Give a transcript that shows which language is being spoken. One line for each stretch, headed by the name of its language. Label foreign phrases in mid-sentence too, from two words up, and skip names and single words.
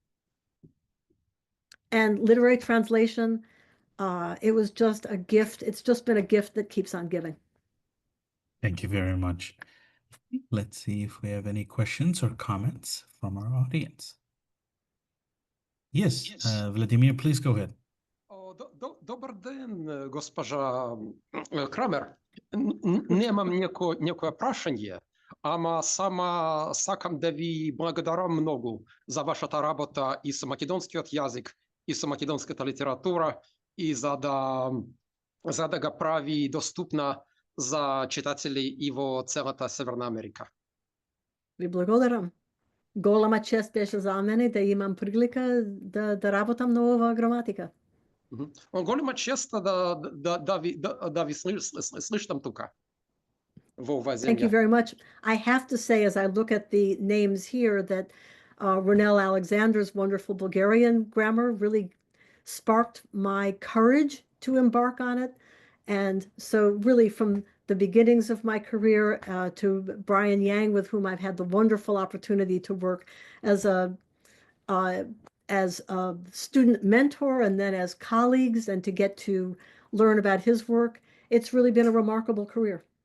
English: And literary translation, it was just a gift. It's just been a gift that keeps on giving. Thank you very much. Let's see if we have any questions or comments from our audience. Yes, Vladimir, please go ahead.
Bulgarian: Добър ден, госпожа Крамер. Нямам някое
Macedonian: прашение, ама сама сакам да ви благодаря много за вашата работа и с македонскиот јазик, и с македонската литература, и за да ga прави доступна за читатели и во целата Северна Америка. Ви благодарам. Голема чест беше за мене да имам прилика да работам на ова граматика. Голема чест да ви слышам тука.
English: Thank you very much. I have to say, as I look at the names here, that Ronel Alexander's wonderful Bulgarian grammar really sparked my courage to embark on it. And so really from the beginnings of my career to Brian Yang, with whom I've had the wonderful opportunity to work as a student mentor and then as colleagues, and to get to learn about his work, it's really been a remarkable career.